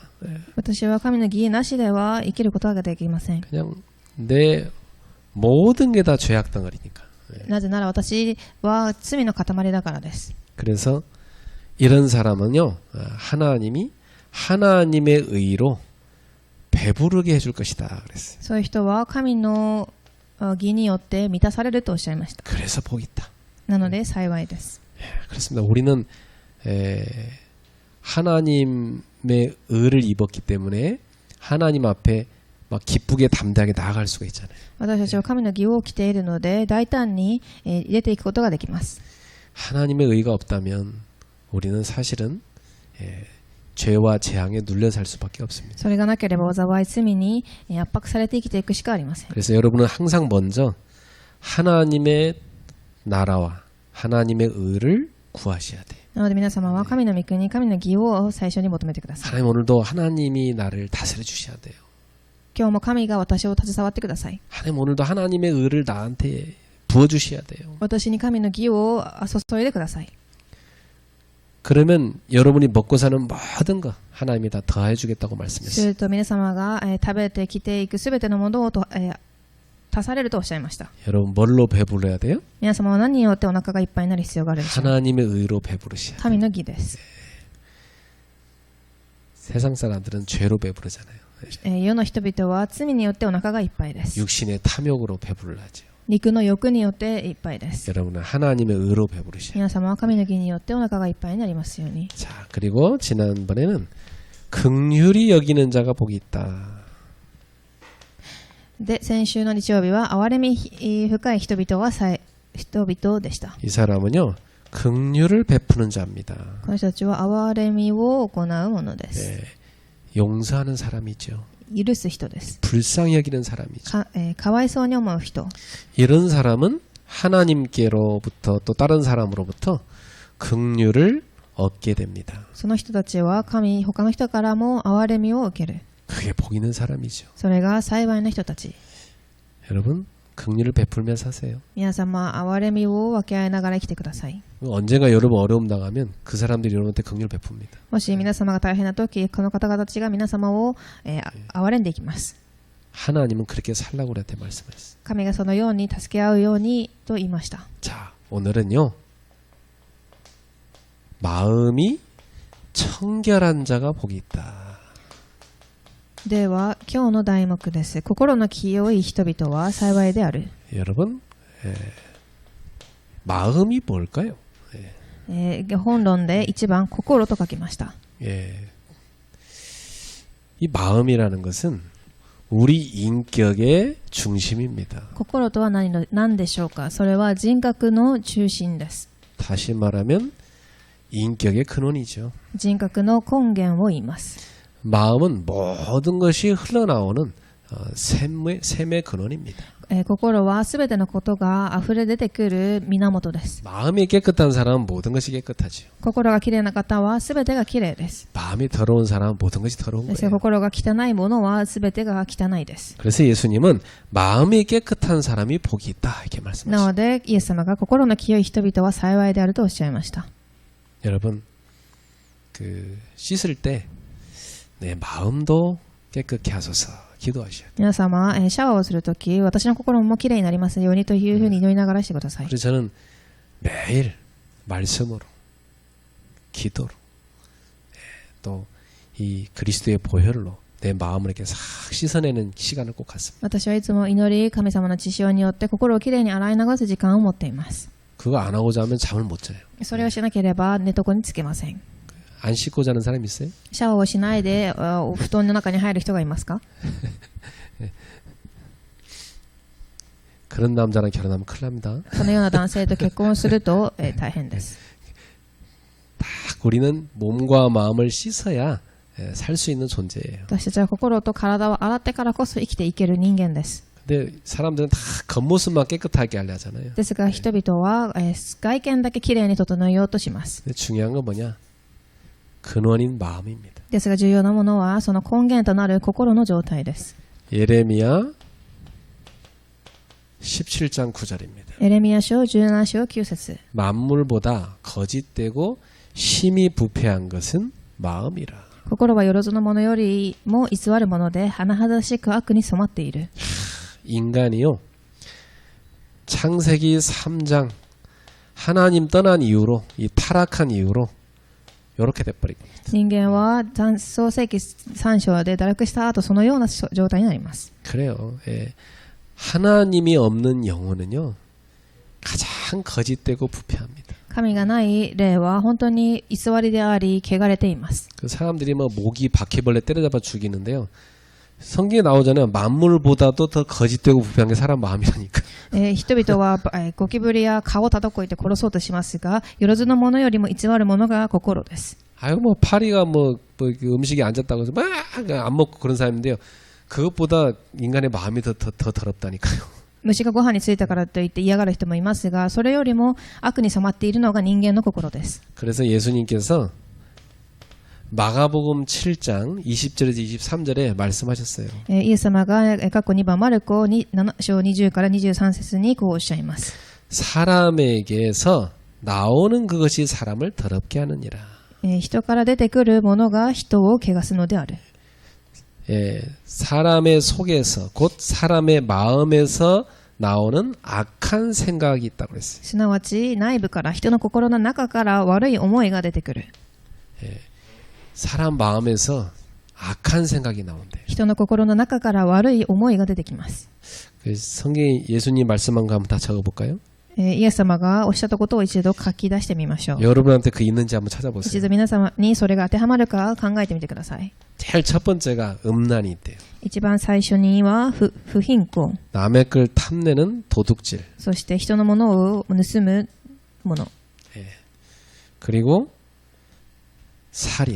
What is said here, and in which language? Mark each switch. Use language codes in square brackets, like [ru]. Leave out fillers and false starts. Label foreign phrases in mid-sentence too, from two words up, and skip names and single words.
[ja] 私は神の義なしでは生きることができません。 [ko] 그냥 내 모든 게 다 죄악 덩어리니까. [ja] なぜなら私は罪の塊だからです。 [ko] 그래서 이런 사람은요, 하나님이 하나님의 의로 배부르게 해줄 것이다 그랬어요. [ja] そういう人は神の義によって満たされるとおっしゃいました。 [ko] 그래서 복이 있다. [ja] なので幸いです。 [ko] 그렇습니다. 우리는 하나님의 의를 입었기 때문에 하나님 앞에 막 기쁘게 담대하게 나아갈 수가 있잖아요. [ja] 私たちは神の義を着ているので大胆に入れていくことができます。 [ko] 하나님의 의가 없다면 우리는 사실은 죄와 재앙에 눌려 살 수밖에 없습니다. [ja] それがなければ災い罪に圧迫されて生きていくしかありません。 [ko] 그래서 여러분은 항상 먼저 하나님의 나라와 하나님의 의를 구하셔야 돼요. [ja] なので皆様は神の御国、神の義を最初に求めてください。 [ko] 하나님 오늘도 하나님이 나를 다스려 주셔야 돼요. [ja] 今日も神が私を携わってください。 [ko] 하나님 오늘도 하나님의 의를 나한테 부어주셔야 돼요. [ja] 私に神の義を注いでください。 [ko] 그러면 여러분이 먹고 사는 모든 거 하나님이 다 더해주겠다고 [ja] す [ko] 말씀했어요. [ja] ると皆様が、食べて着ていくすべてのものを足されるとおっしゃいました。 [ko] 여러분 뭘로 배불러야 돼요? [ja] 皆様は何によってお腹がいっぱいになる必要があるでしょう。 [ko] 하나님의 의로 배부르셔야 돼요. [ja] 神の義です。 [ko] 세상 사람들은 죄로 배부르잖아요. [ja] 世の人々は罪によってお腹がいっぱいです。 [ko] 육신의 탐욕으로 배부르죠. [ja] 肉の欲によっていっぱいです。 [ko] 여러분은 하나님의 의로 배부르셔야 돼요. [ja] 皆様は神の義によってお腹がいっぱいになりますように。 [ko] 자, 그리고 지난번에는 긍휼히 여기는 자가 복이 있다. [ja] で、先週の日曜日は憐れみ深い人々は人々でした。 [ko] 이 사람은요, 긍휼을 베푸는 자입니다. [ja] この人たちは憐れみを行うものです。 [ko] 네, 용서하는 사람이죠. [ja] 許す人です。 [ko] 불쌍히 여기는 사람이죠. [ja] かわいそうに思う人。 [ko] 이런 사람은 하나님께로부터 또 다른 사람으로부터 긍휼을 얻게 됩니다. [ja] その人たちは他の人からも憐れみを受ける。 [ko] 그게 복 있는 사람이죠. [ja] それが幸いな人たち。 [ko] 여러분, 긍휼을 베풀며 사세요. [ja] 皆様、憐れみを分け合いながら生きてください。 [ko] 언젠가 여러분 어려움 당하면 그 사람들이 여러분한테 긍휼을 베풉니다. [ja] もし皆様が大変な時、この方々たちが皆様を、憐れんでいきます。 [ko] 하나님은 그렇게 살라고 우리한테 말씀하셨어요. [ja] 神がそのように助け合うようにと言いました。 [ko] 자, 오늘은요. 마음이 청결한 자가 복이 있다. [ja] では、今日の題目です。心の清い人々は幸いである。 [ko] 여러분, 마음이 뭘까요? [ja] 本論で一番心と書きました。 [ko] 이 마음이라는 것은 우리 인격의 중심입니다. [ja] 心とは何でしょうか。それは人格の中心です。 [ko] 다시 말하면 인격의 근원이죠. [ja] 人格の根源を言います。 [ko] 마음은 모든 것이 흘러나오는 샘의 근원입니다. [ja] 心はすべてのことが溢れ出てくる源です。 [ko] 마음이 깨끗한 사람은 모든 것이 깨끗하죠. [ja] 心がきれいな方はすべてがきれいです。 [ko] 마음이 더러운 사람은 모든 것이 더러운 [ja] ですが [ko] 거예요. [ja] 心が汚いものはすべてが汚いです。 [ko] 그래서 예수님은 마음이 깨끗한 사람이 복이 있다 이렇게 [ja] な [ko] 말씀하셨어요. [ja] のでイエス様が心の清い人々は幸いであるとおっしゃいました。 [ko] 여러분, 씻을 때 내 마음도 깨끗게 하소서 기도하셔야 돼요. [ja] 皆様、シャワーをするとき、私の心もきれいになりますようにというふうに祈りながらしてください。 [ko] 그래서 저는 매일 말씀으로, 기도로, 또 이 그리스도의 보혈로 내 마음을 이렇게 싹 씻어내는 시간을 꼭 갖습니다. [ja] 私はいつも祈り、神様の血潮によって心をきれいに洗い流す時間を持っています。 [ko] 그거 안 하고 자면 잠을 못 자요. [ja] それをしなければ寝床につけません。 [ko] 안 씻고 자는 사람 있어요? [ja] シャワーをしないでお布団の中に入る人がいますか？ [ko] 그런 남자랑 결혼하면 큰일 납니다. [ja] そのような男性と結婚すると、大変です。 [ko] 딱 우리는 몸과 마음을 씻어야 살 수 있는 존재예요. [ja] 私たちは心と体を洗ってからこそ生きていける人間です。 [ko] 근데 사람들은 다 겉모습만 깨끗하게 하려 하잖아요. [ja] ですが人々は、外見だけきれいに整えようとします。 [ko] 근데 중요한 건 뭐냐? 근원인 마음입니다. [ja] ですが重要なものはその根源となる心の状態です。 [ko] 예레미야 17장 9절입니다. [ja] エレミヤ書17章9節 [ko] 만물보다 거짓되고 심히 부패한 것은 마음이라. [ja] 心はよろずのものよりも偽るもので甚だしく悪に染まっている。 [ko] 인간이요. 창세기 3장 하나님 떠난 이후로 이 타락한 이후로 이렇게 돼버리고 [ja] 人間は創世記3章で堕落した後そのような状態になります。 [ko] 그래요. 예. 하나님이 없는 영혼은요 가장 거짓되고 부패합니다. [ja] 神がない霊は本当に偽りであり汚れています。 [ko] 그 사람들이 뭐 모기 바퀴벌레 때려잡아 죽이는데요. 성경에 나오잖아요. 만물보다도 더 거짓되고 부패한 게 사람 마음이라니까. [ja] 人々はゴキブリや蚊を叩こいて殺そうとしますが、よろずのものよりも偽るものが心です。 [ko] 아유 뭐 파리가 뭐 음식이 안 잤다고 해서 막 안 먹고 그런 사람인데요. 그것보다 인간의 마음이 더 더럽다니까요. [ja] 虫がご飯についたからといって嫌がる人もいますが、それよりも悪に染まっているのが人間の心です。 [ko] 그래서 예수님께서 마가복음 7장 20절에서 23절에 말씀하셨어요. [ja] イエス様が過去2番マルコ7章20から23節にこうおっしゃいます。 [ko] 사람에게서 나오는 그것이 사람을 더럽게 하느니라. [ja] 人から出てくるものが人を汚すのである。 [ko] 사람의 속에서 곧 사람의 마음에서 나오는 악한 생각이 있다고 그랬어요. [ja] すなわち内部から人の心の中から悪い思いが出てくる。 [ko] 사람 마음에서 악한 생각이 나온대요. [ja] 人の心の中から悪い思いが出てきます。 [ko] 성경에 예수님 말씀한 거 한번 다 적어볼까요? [ja] イエス様がおっしゃったことを一度書き出してみましょう。 [ko] 여러분한테 그 있는지 한번 [ja] 一 [ko] 찾아보세요. [ja] 度皆様にそれが当てはまるか考えてみてください。 [ko] 제일 첫 번째가 음란이 있대요. [ja] 一番最初には不貧困、 [ko] 남의 걸 탐내는 도둑질. [ja] そして人のものを盗むもの、 [ko] 그리고 살인.